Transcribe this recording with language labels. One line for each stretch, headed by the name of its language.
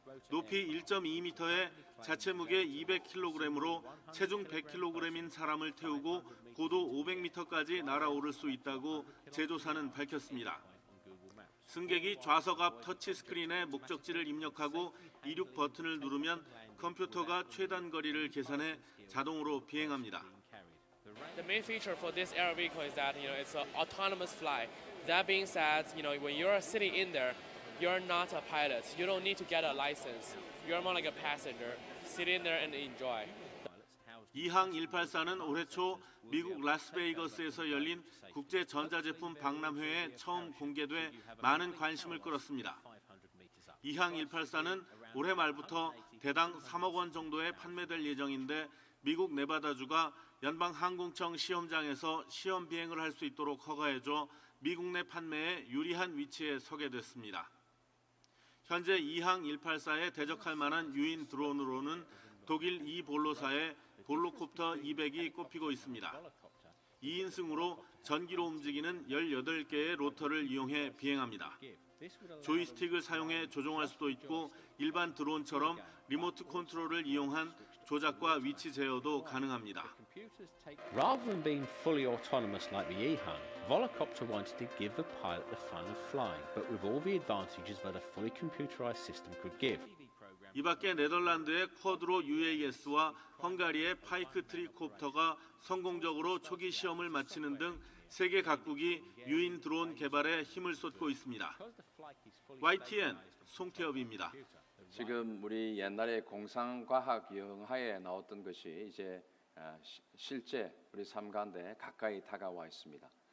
Korean: 높이 1.2m에 자체 무게 200kg으로 체중 100kg인 사람을 태우고 고도 500m까지 날아오를 수 있다고 제조사는 밝혔습니다. 승객이 좌석 앞 터치 스크린에 목적지를 입력하고 이륙 버튼을 누르면 컴퓨터가 최단 거리를 계산해 자동으로 비행합니다.
English: The main feature for this air vehicle is that it's an autonomous flight. That being said, when you're sitting in there, you're not a pilot. You don't need to get a license. You're more like a passenger. Sit in there and enjoy.
Korean: 이항 184는 올해 초 미국 라스베이거스에서 열린 국제 전자제품 박람회에 처음 공개돼 많은 관심을 끌었습니다. 이항 184는 올해 말부터 대당 3억 원 정도에 판매될 예정인데, 미국 네바다주가 연방항공청 시험장에서 시험 비행을 할 수 있도록 허가해줘 미국 내 판매에 유리한 위치에 서게 됐습니다. 현재 이항 184에 대적할 만한 유인 드론으로는 독일 이볼로사의 볼로콥터 200이 꼽히고 있습니다. 2인승으로 전기로 움직이는 18개의 로터를 이용해 비행합니다. 조이스틱을 사용해 조종할 수도 있고 일반 드론처럼 리모트 컨트롤을 이용한 조작과 위치 제어도 가능합니다.
English: Rather than being fully autonomous like the EHang, Volocopter wanted to give the pilot the fun of flying, but with all the advantages that a fully computerized system could give.
Korean: 이 밖에 네덜란드의 쿼드로 UAS와 헝가리의 파이크 트리콥터가 성공적으로 초기 시험을 마치는 등 세계 각국이 유인 드론 개발에 힘을 쏟고 있습니다. YTN 송태엽입니다. 지금 우리 옛날에 공상과학 영화에 나왔던 것이 이제 실제 우리 삶 가운데 가까이 다가와 있습니다.